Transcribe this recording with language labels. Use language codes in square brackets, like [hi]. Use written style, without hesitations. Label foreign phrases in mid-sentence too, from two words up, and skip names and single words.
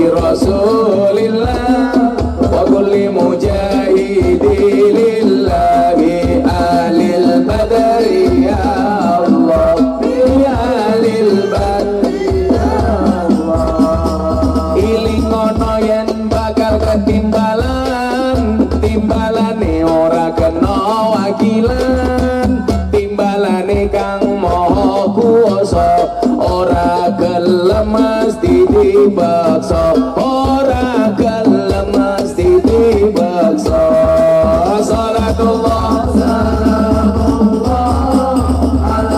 [ar] رسول الله وكل مجاهد لله أهل بدر يا الله يا أهل بدر يا الله [jv] ilingono yen bakal ketimbalan timbalane ora kena wakilan timbalane kang maha kuwasa ora gelem mesti dibaksa ora gelem mesti dibaksa [ar] صلاة الله سلام الله على